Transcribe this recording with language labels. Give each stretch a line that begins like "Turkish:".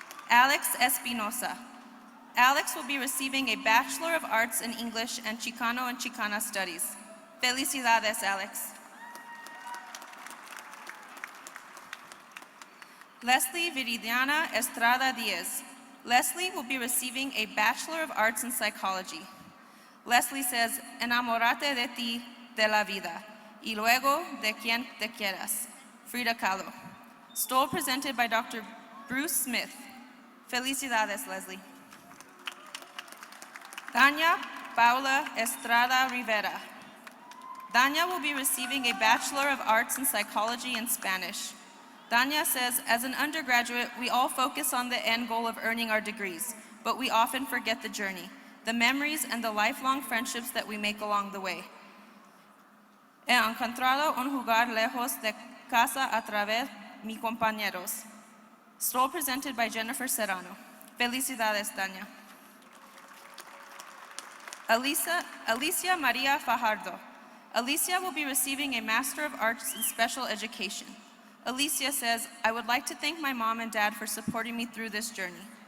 English: Alex Espinosa. Alex will be receiving a Bachelor of Arts in English and Chicana Studies. Felicidades, Alex. Leslie Viridiana Estrada Diaz. Leslie will be receiving a Bachelor of Arts in Psychology. Leslie says,
Spanish: enamórate de ti, de la vida, y luego de quien te quieras.
English: Frida Kahlo. Stole presented by Dr. Bruce Smith. Felicidades, Leslie. Dania Paula Estrada Rivera. Dania will be receiving a Bachelor of Arts in Psychology in Spanish. Dania says, as an undergraduate, we all focus on the end goal of earning our degrees, but we often forget the journey, the memories and the lifelong friendships that we make along the way.
Spanish: He encontrado un lugar lejos de casa a través mis compañeros.
English: Stole presented by Jennifer Serrano. Felicidades, Dania. Alicia Maria Fajardo. Alicia will be receiving a Master of Arts in Special Education. Alicia says, I would like to thank my mom and dad for supporting me through this journey.